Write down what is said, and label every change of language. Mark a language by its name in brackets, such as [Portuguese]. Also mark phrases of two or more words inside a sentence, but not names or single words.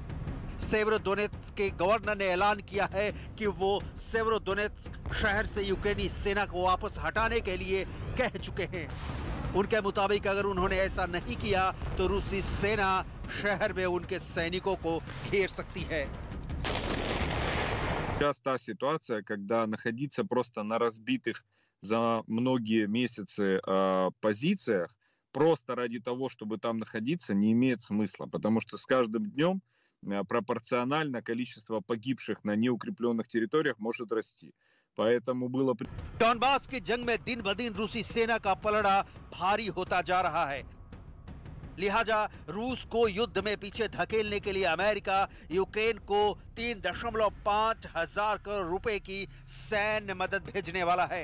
[Hindi] सेवेरोडोनेत्स्क के गवर्नर ने ऐलान किया है कि वो सेवेरोडोनेत्स्क शहर से यूक्रेनी सेना को वापस हटाने के लिए कह चुके हैं। उनके मुताबिक अगर उन्होंने ऐसा नहीं किया तो रूसी सेना शहर में उनके सैनिकों को घेर सकती है। [Russian] Сейчас та ситуация, когда находиться просто на разбитых за многие месяцы позициях, просто ради того, чтобы там находиться, не имеет смысла, потому что с каждым днем пропорционально количество погибших на неукрепленных территориях может расти. Поэтому было... [Hindi] डॉनबास की जंग में दिन ब दिन रूसी सेना का पलड़ा भारी होता जा रहा है। लिहाजा रूस को युद्ध में पीछे धकेलने के लिए अमेरिका यूक्रेन को 3.5 हजार करोड़ रुपए की सैन्य मदद भेजने वाला है।